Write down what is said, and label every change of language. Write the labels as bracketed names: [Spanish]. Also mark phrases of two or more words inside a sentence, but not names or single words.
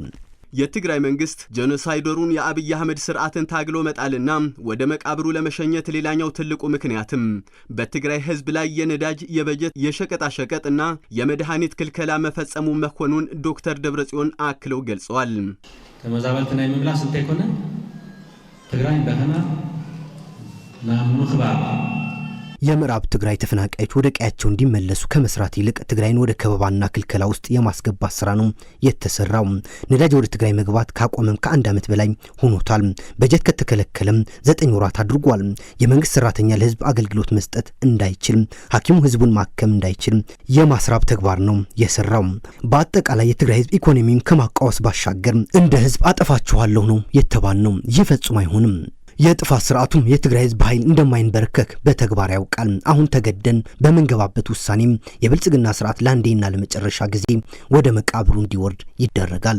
[Amharic] የትግራይ መንግስት ጄኖሳይደሩን የአብይ አህመድ ስርዓትን ታግሎ መጣልና ወደ መቃብሩ ለመሸኘት ሌላኛው ትልቁ ምክንያትም በትግራይ ህዝብ ላይ የነዳጅ የበጀት የሸቀጣሸቀጥና የመድኃኒት ክልከላ መፈጸሙ መሆኑን ዶክተር ደብረጽዮን አክለው ገልጸዋል። [Tigrinya] ተመዛበልትና የሚምላስ እንተ ይኮነ ትግራይ እንደገና [Amharic] የምዕራብ ትግራይ ተፈናቃዮች ወደ ቀያቸው እንዲመለሱ ከመስራት ይልቅ ትግራይን ወደ ከበባና ክልከላ ውስጥ የማስገባት ስራ ነው የተሰራው። ነዳጅ ወደ ትግራይ መግባት ካቆመም ከ1 ዓመት በላይ ሆኖታል። በጀት ከተከለከለም 9 ወራት አድርጓል። የመንግስት ሰራተኛ ለህዝብ አገልግሎት መስጠት እንዳይችል፣ ሐኪሙ ህዝቡን ማከም እንዳይችል የማስራብ ተግባር ነው የሰራው። በአጠቃላይ የትግራይ ህዝብ ኢኮኖሚን ከማቃወስ ባሻገር እንደ ህዝብ አጠፋችኋለሁ ነው የተባልነው። ይህ ፈጽሞ አይሆንም። የጥፋት ስርዓቱም የትግራይ ህዝብ ኃይል እንደማይንበረከክ በተግባር ያውቃል። አሁን ተገደን በመንገባበት ውሳኔም የብልጽግና ስርዓት ለአንዴና ለመጨረሻ ጊዜ ወደ መቃብሩ እንዲወርድ ይደረጋል።